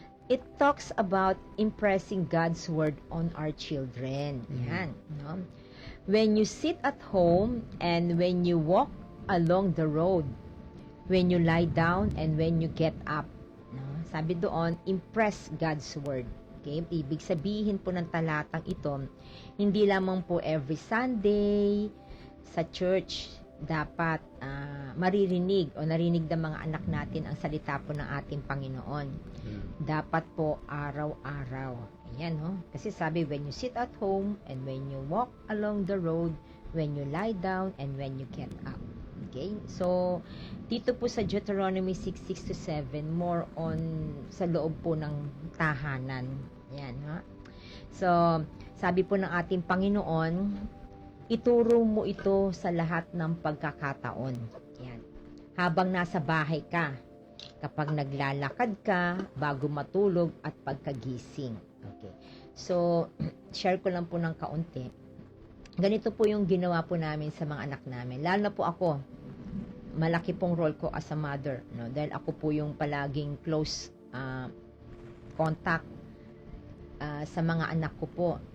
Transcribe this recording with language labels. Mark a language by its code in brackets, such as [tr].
[en] It talks about impressing God's word on our children. [tl] Yan, no? [en] When you sit at home and when you walk along the road, when you lie down and when you get up. No? [tl] Sabi doon, [en] impress God's word. Okay? [tl] Ibig sabihin po ng talatang ito, hindi lamang po every Sunday sa church dapat maririnig o narinig ng mga anak natin ang salita po ng ating Panginoon. Dapat po araw-araw. Ayan, no? Kasi sabi, [en] when you sit at home and when you walk along the road, when you lie down and when you get up. [tl] Okay? So, dito po sa Deuteronomy 6:6 to 7, more on sa loob po ng tahanan. Ayan, ha? So, sabi po ng ating Panginoon, ituro mo ito sa lahat ng pagkakataon. Yan. Habang nasa bahay ka, kapag naglalakad ka, bago matulog at pagkagising. Okay. So, share ko lang po ng kaunti. Ganito po yung ginawa po namin sa mga anak namin. Lalo na po ako, malaki pong role ko [en] as a mother. [tl] No? Dahil ako po yung palaging close contact sa mga anak ko po.